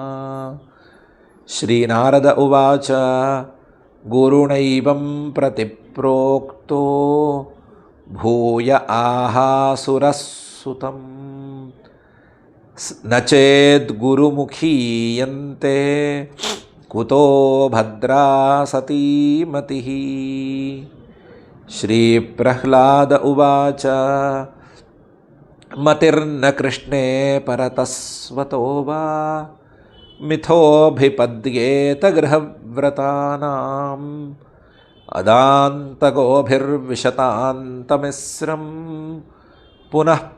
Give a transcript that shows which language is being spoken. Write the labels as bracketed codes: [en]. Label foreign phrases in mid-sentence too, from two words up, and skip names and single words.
[sa] శ్రీనారద ఉవాచ గురుణైవం ప్రతిప్రోక్తో భూయ ఆహాసురస్సుతం నచేద్గురుముఖీయంతే కుతో భద్రా సతీమతిః. श्रीप्रह्लाद उवाच मतिर्न कृष्णे परतस्वतो वा मिथोऽभिपद्येत गृहव्रतानाम् अदान्तगोभिर्विशतान्तमिस्रं पुनः